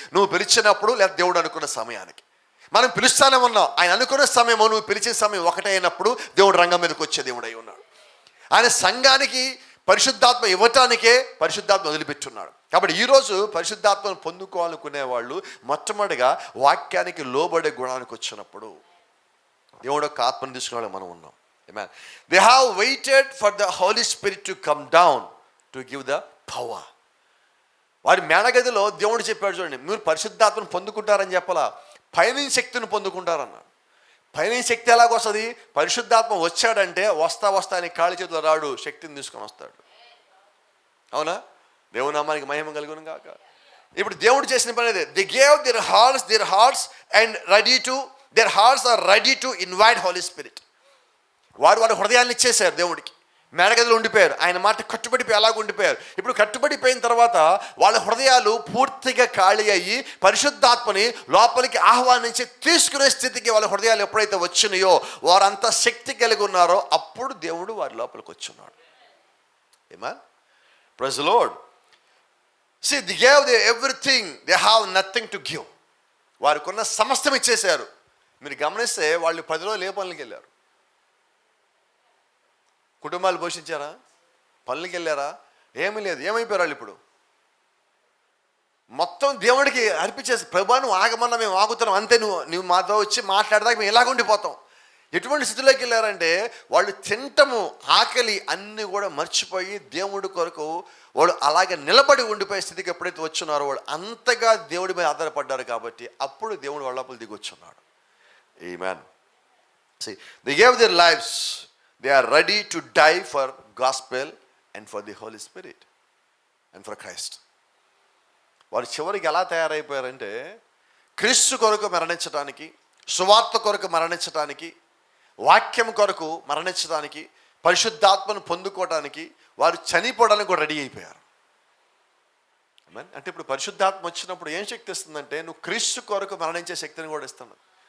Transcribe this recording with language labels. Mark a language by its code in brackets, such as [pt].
[te] నువ్వు పిలిచినప్పుడు, లేదా దేవుడు అనుకున్న సమయానికి. మనం పిలుస్తానే ఉన్నాం, ఆయన అనుకునే సమయము నువ్వు పిలిచిన సమయం ఒకటే అయినప్పుడు దేవుడు రంగం మీదకి వచ్చే దేవుడు అయి ఉన్నాడు. ఆయన సంఘానికి పరిశుద్ధాత్మ ఇవ్వటానికే పరిశుద్ధాత్మ వదిలిపెట్టున్నాడు. కాబట్టి ఈరోజు పరిశుద్ధాత్మను పొందుకోవాలనుకునే వాళ్ళు మొట్టమొదటిగా వాక్యానికి లోబడే గుణానికి వచ్చినప్పుడు దేవుడు యొక్క ఆత్మను తీసుకునే మనం ఉన్నాం. [en] They have waited for the Holy Spirit to come down to give the power. [te] వారి మేడగదిలో దేవుడు చెప్పాడు చూడండి, మీరు పరిశుద్ధాత్మను పొందుకుంటారని చెప్పాలా, పైనుంచి శక్తిని పొందుకుంటారన్నాడు. పైనుంచి శక్తి ఎలాగొస్తుంది? పరిశుద్ధాత్మ వచ్చాడంటే వస్తా అని కాళ్ళ చేతిలో రాడు, శక్తిని తీసుకొని వస్తాడు. అవునా? దేవుని నామానికి మహిమ కలుగును గాక. ఇప్పుడు దేవుడు చేసిన పని అదే. [en] They gave their hearts and their hearts are ready to invite Holy Spirit. [te] వారి హృదయాన్ని ఇచ్చేశారు దేవుడికి, మేడగదిలో ఉండిపోయారు, ఆయన మాట కట్టుబడిపోయి అలాగ ఉండిపోయారు. ఇప్పుడు కట్టుబడిపోయిన తర్వాత వాళ్ళ హృదయాలు పూర్తిగా ఖాళీ అయ్యి పరిశుద్ధాత్మని లోపలికి ఆహ్వానించి తీసుకునే స్థితికి వాళ్ళ హృదయాలు ఎప్పుడైతే వచ్చినాయో, వారంతా శక్తి కలిగి ఉన్నారో అప్పుడు దేవుడు వారి లోపలికి వచ్చున్నాడు. [en] Amen. Praise the Lord. See, they gave everything, they have nothing to give. [te] వారికి ఉన్న సమస్తం ఇచ్చేశారు. మీరు గమనిస్తే వాళ్ళు 10 రోజులు ఏ పనులకి వెళ్ళారు? కుటుంబాలు పోషించారా? పనులకి వెళ్ళారా? ఏమీ లేదు. ఏమైపోయారు వాళ్ళు? ఇప్పుడు మొత్తం దేవుడికి అర్పించేసి, ప్రభా నువ్వు ఆగమన్నా మేము ఆగుతున్నాం అంతే, నువ్వు మాతో వచ్చి మాట్లాడదాకా మేము ఎలాగ ఉండిపోతాం. ఎటువంటి స్థితిలోకి వెళ్ళారంటే వాళ్ళు తింటము, ఆకలి అన్నీ కూడా మర్చిపోయి దేవుడి కొరకు వాడు అలాగే నిలబడి ఉండిపోయే స్థితికి ఎప్పుడైతే వచ్చున్నారో వాళ్ళు అంతగా దేవుడి మీద ఆధారపడ్డారు. కాబట్టి అప్పుడు దేవుడు వాళ్ళ లోపల దిగి వచ్చున్నాడు. [en] Amen. See, they gave their lives. They are ready to die for gospel and for the Holy Spirit and for Christ. [te] వారు చివరికి ఎలా తయారైపోయారంటే క్రీస్తు కొరకు మరణించడానికి, సువార్త కొరకు మరణించడానికి, వాక్యం కొరకు మరణించడానికి, పరిశుద్ధాత్మను పొందుకోవడానికి వారు చనిపోవడానికి కూడా రెడీ అయిపోయారు. అంటే ఇప్పుడు పరిశుద్ధాత్మ వచ్చినప్పుడు ఏం శక్తి ఇస్తుందంటే నువ్వు క్రీస్తు కొరకు మరణించే శక్తిని కూడా ఇస్తున్నావు.